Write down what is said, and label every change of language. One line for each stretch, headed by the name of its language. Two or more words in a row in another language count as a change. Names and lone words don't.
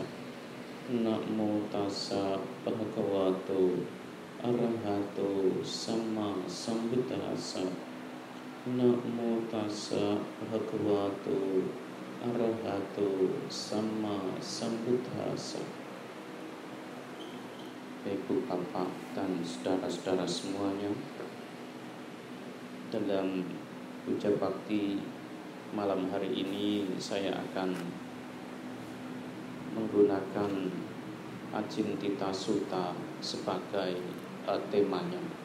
Pali: Namo tassa bhagavato arahato samma sambuddhassa. Namo tassa bhagavato arahato samma sambuddhassa.
Indonesian: Ibu bapak dan saudara-saudara semuanya, dalam puja bakti malam hari ini saya akan menggunakan Acintita Sutta sebagai temanya.